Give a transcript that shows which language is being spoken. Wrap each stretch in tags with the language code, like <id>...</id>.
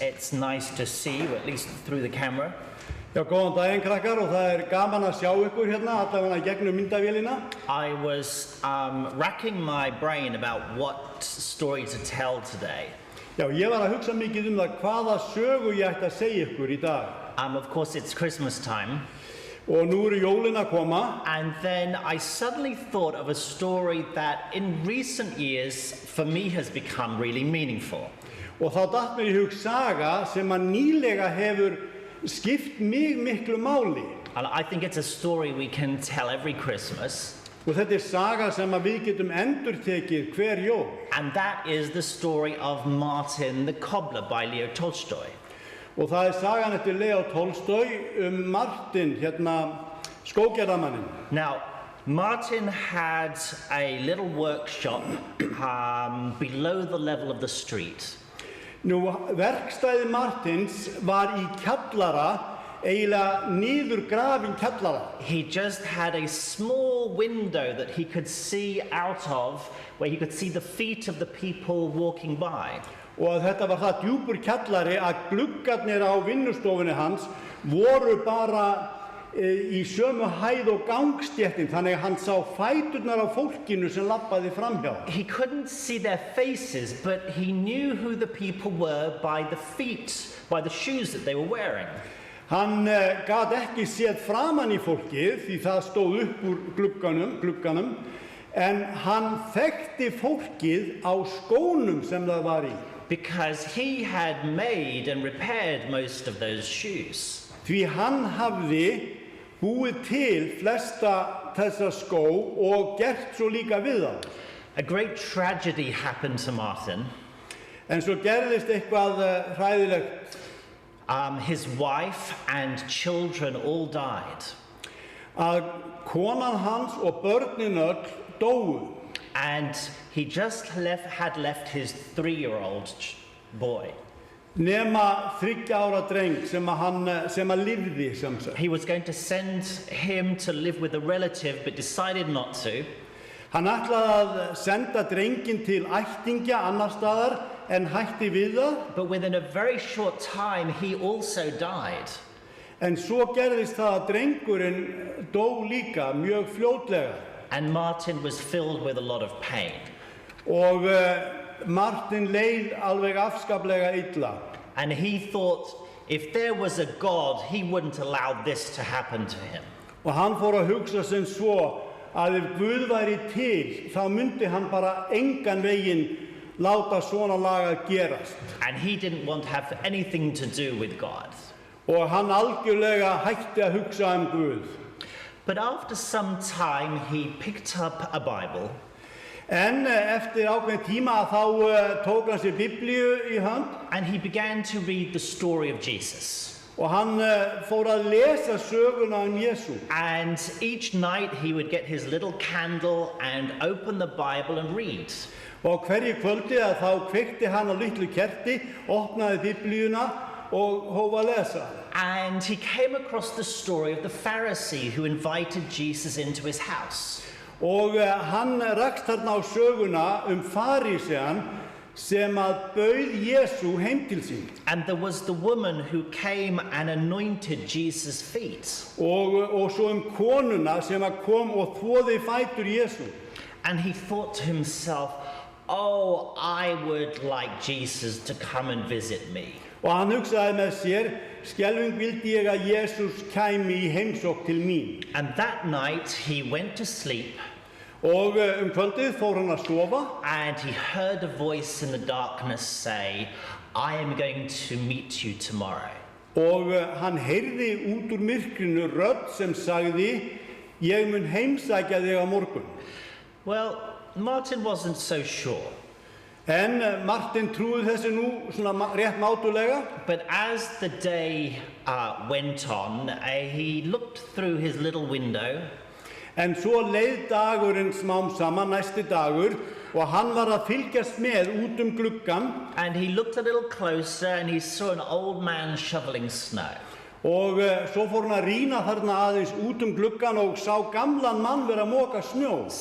<en>It's nice to see you, at least through the camera.</en> <is>Já, góðan daginn krakkar og það gaman að sjá ykkur hérna allavega gegnum myndavélina.</is> <en>I was racking my brain about what story to tell today.</en> <is>Já, ég var að hugsa mikið það hvaða sögu ég ætti að segja ykkur í dag.</is> <en>Of course, it's Christmas time.</en> <is>Og nú eru jólin að koma.</is> <en>And then I suddenly thought of a story that in recent years, for me, has become really meaningful.</en> <is>Og þá datt mér í hug saga sem að nýlega hefur skipt mig miklu máli.</is> <en>And I think it's a story we can tell every Christmas.</en> <is>Og þetta saga sem að við getum endurtekið hver jól.</is> <en>And that is the story of Martin the Cobbler by Leo Tolstoy.</en> <is>Og það sagan eftir Leo Tolstoy Martin, skógerðarmanninn.</is> <en>Now, Martin had a little workshop below the level of the street.</en> <is>Nú, verkstæði Martins var í kjallara, eiginlega niður grafinn kjallara.</is> <en>He just had a small window that he could see out of, where he could see the feet of the people walking by.</en> <is>Og þetta var það djúpur kjallari að gluggarnir á vinnustofunni hans voru bara í sömu hæð og gangstéttin, þannig að hann sá fæturnar á fólkinu sem labbaði framhjá.</is> <en>He couldn't see their faces, but he knew who the people were by the feet, by the shoes that they were wearing.</en> <is>Hann gat ekki séð framan í fólkið því það stóð upp úr glugganum, en hann þekkti fólkið á skónum sem það var í.</is> <en>Because he had made and repaired most of those shoes.</en> <is>Því hann hafði búið til flesta þessa skó og gert svo líka við þá.</is> <en>A great tragedy happened to Martin.</en> <is>En svo gerðist eitthvað hræðilegt.</is> <en>His wife and children all died.</en> <is>Að konan hans og börnin öll dóu.</is> <en>And he just had left his 3-year-old boy.</en> <is>Nema 3 ára dreng sem að lifði sem sagt.</is> <en>He was going to send him to live with a relative but decided not to.</en> <is>Hann ætlaði að senda drenginn til ættingja annar staðar en hætti við það.</is> <en>But within a very short time he also died.</en> <is>En svo gerðist það að drengurinn dó líka mjög fljótlega.</is> <en>And Martin was filled with a lot of pain.</en> <is>Og Martin leið alveg afskaplega illa.</is> <en>And he thought if there was a God, he wouldn't allow this to happen to him.</en> <is>Og hann fór að hugsa sem svo að ef Guð væri til, þá myndi hann bara engan veginn láta svona lagað gerast.</is> <en>And he didn't want to have anything to do with God.</en> <is>Og hann algjörlega hætti að hugsa Guð.</is> <en>But after some time he picked up a Bible.</en> <is>En eftir ákveðinn tíma þá tók hann sér Biblíu í hönd.</is> <en>And he began to read the story of Jesus.</en> <is>Og hann fór að lesa söguna Jesú.</is> <en>And each night he would get his little candle and open the Bible and read.</en> <is>Og hverju kvöldi þá kveikti hann á litlu kerti, opnaði Biblíuna og hóf að lesa.</is> <en>And he came across the story of the Pharisee who invited Jesus into his house.</en> <is>Og hann rakst þarna á söguna farísean sem að bauð Jesú heim til sín.</is> <en>And there was the woman who came and anointed Jesus' feet.</en> <is>Og svo konuna sem að kom og þvoði fætur Jesú.</is> <en>And he thought to himself, oh, I would like Jesus to come and visit me.</en> <is>Og hann hugsaði með sér, skelfing vildi ég að Jesús kæmi í heimsókn til mín.</is> <en>And that night he went to sleep.</en> <is>Og kvöldið fór hann að sofa.</is> <en>And he heard a voice in the darkness say, I am going to meet you tomorrow.</en> <is>Og hann heyrði út úr myrkrinu rödd sem sagði, ég mun heimsækja þig á morgun.</is> <en>Well, Martin wasn't so sure.</en> <is>En Martin trúði þessu nú svona rétt mátulega.</is> <en>But as the day went on, he looked through his little window.</en> <is>En svo leið dagurinn smám saman, næsti dagur, og hann var að fylgjast með út gluggan.</is> <en>And he looked a little closer and he saw an old man shoveling snow.</en> <is>Og svo fór hann að rýna þarna aðeins út gluggan og sá gamlan mann vera að moka snjó.</is>